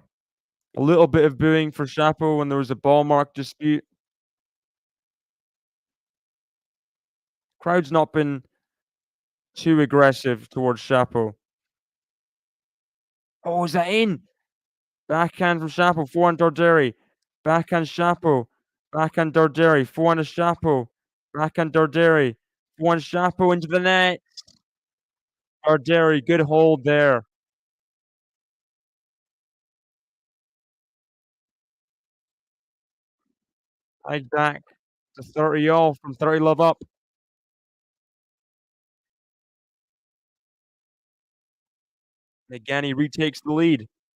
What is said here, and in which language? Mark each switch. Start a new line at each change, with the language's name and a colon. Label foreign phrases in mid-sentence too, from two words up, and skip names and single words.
English: A little bit of booing for Shapo when there was a ball mark dispute. Crowd's not been too aggressive towards Shapo. Oh, is that in? Backhand from Shapo, forehand Darderi. Backhand Shapo. Backhand Darderi. Forehand to Shapo. Backhand Darderi. Forehand Shapo into the net. Darderi, good hold there. Tied back to 30 all from 30 love up. Again, he retakes the lead.